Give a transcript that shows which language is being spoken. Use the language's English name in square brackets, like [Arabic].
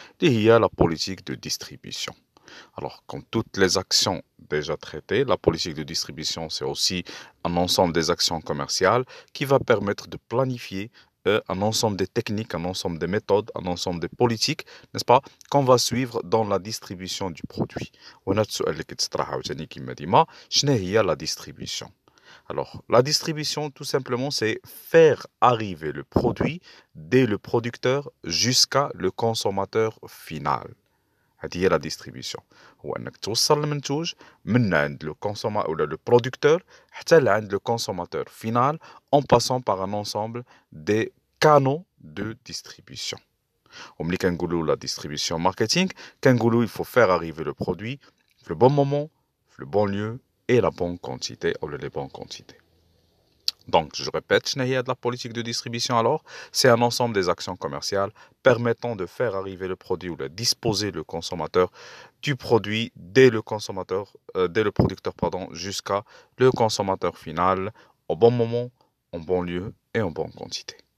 [French] Il y a la politique de distribution. Alors, comme toutes les actions déjà traitées, la politique de distribution, c'est aussi un ensemble des actions commerciales qui va permettre de planifier un ensemble des techniques, un ensemble des méthodes, un ensemble des politiques, n'est-ce pas, qu'on va suivre dans la distribution du produit. [Arabic] وهنا السؤال اللي كيتطرح عاوتاني كما ديما شنو هي la distribution. [French] Alors, la distribution, tout simplement, c'est faire arriver le produit dès le producteur jusqu'à le consommateur final. [Arabic] هذه هي لا ديستريبيسيون، هو انك توصل المنتوج من عند لو كونسوماتور ولا لو برودكتور حتى لعند لو كونسوماتور فينال [French] en passant par un ensemble des canaux de distribution. [Arabic] وملي كنقولوا [French] لا distribution marketing [Arabic] كنقولوا [French] il faut faire arriver le produit في le bon moment, في le bon lieu et la bonne quantité ou les bonnes quantités. Donc, je répète, de la politique de distribution alors, c'est un ensemble des actions commerciales permettant de faire arriver le produit ou de disposer le consommateur du produit dès le producteur jusqu'à le consommateur final au bon moment, en bon lieu et en bonne quantité.